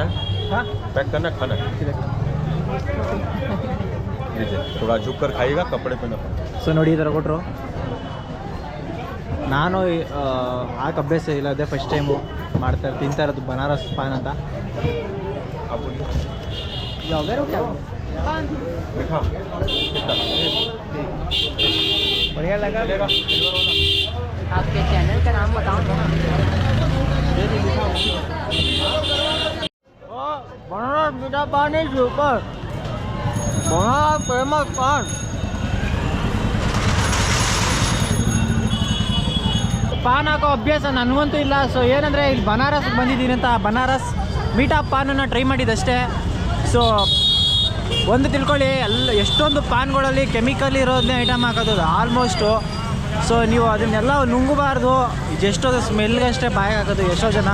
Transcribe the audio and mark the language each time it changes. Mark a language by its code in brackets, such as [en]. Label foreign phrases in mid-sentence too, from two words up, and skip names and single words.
[hi] हाँ पैक करना खाना लीजिए थोड़ा झुक कर खाइएगा कपड़े पे ना [kn] ಸೊ ನೋಡಿ ಈ ಥರ ಕೊಟ್ಟರು ನಾನು ಹಾಕಿ ಅಭ್ಯಾಸ ಇಲ್ಲ ಅದೇ [en] first time [kn] ತಿಂತಾ ಇರೋದು ಬನಾರಸ್ ಪಾನ್ ಅಂತ [hi] आप बोलिए [kn] ಯಾವ್ಯಾರು [hi] मीठा बढ़िया लगा आपके चैनल का नाम बताओ [en] बनारस [hi] मीठा पान [en] is super Banaras famous paan [kn] ಪಾನ್ ಹಾಕೋ ಅಭ್ಯಾಸ ನನಗಂತೂ ಇಲ್ಲ. ಸೊ ಏನಂದರೆ ಇಲ್ಲಿ ಬನಾರಸ್ಗೆ ಬಂದಿದ್ದೀನಿ ಅಂತ ಬನಾರಸ್ ಮೀಟಾಪ್ ಪಾನನ್ನು ಟ್ರೈ ಮಾಡಿದ್ದಷ್ಟೇ. ಸೊ ಒಂದು ತಿಳ್ಕೊಳ್ಳಿ, ಎಷ್ಟೊಂದು ಪಾನ್ಗಳಲ್ಲಿ ಕೆಮಿಕಲ್ ಇರೋದನ್ನೇ ಐಟಮ್ ಹಾಕೋದು ಆಲ್ಮೋಸ್ಟು. ಸೊ ನೀವು ಅದನ್ನೆಲ್ಲ ನುಂಗಬಾರ್ದು, ಎಷ್ಟೊಂದು ಸ್ಮೆಲ್ಗಷ್ಟೇ ಬಾಯಿಗೆ ಹಾಕೋದು ಎಷ್ಟೋ ಜನ.